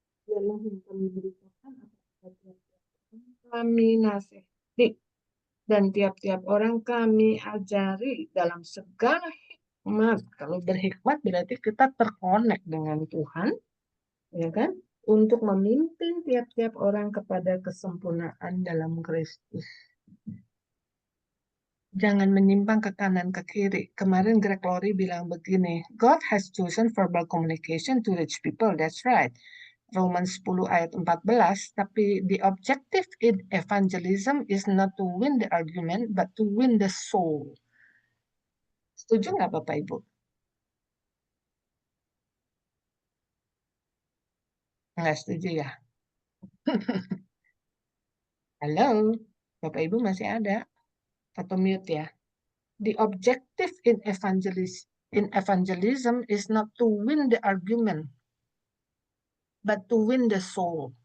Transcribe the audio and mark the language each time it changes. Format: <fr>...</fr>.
<id>Dialah yang kami beritakan apa kami nasihati dan tiap-tiap orang kami ajari dalam segala hikmat. Kalau berhikmat berarti kita terkonek dengan Tuhan, ya kan? Untuk memimpin tiap-tiap orang kepada kesempurnaan dalam Kristus. Jangan menyimpang ke kanan ke kiri. Kemarin Greg Laurie bilang begini,</id> <en>God has chosen verbal communication to reach people. That's right. Romans 10</en> <id>ayat 14, tapi</id> <en>the objective in evangelism is not to win the argument, but to win the soul.</en> <id>Setuju nggak Bapak Ibu? Nggak setuju ya? Halo, Bapak Ibu masih ada? Atau mute ya?</id> <en>The objective in evangelism is not to win the argument, but to win the soul.</en>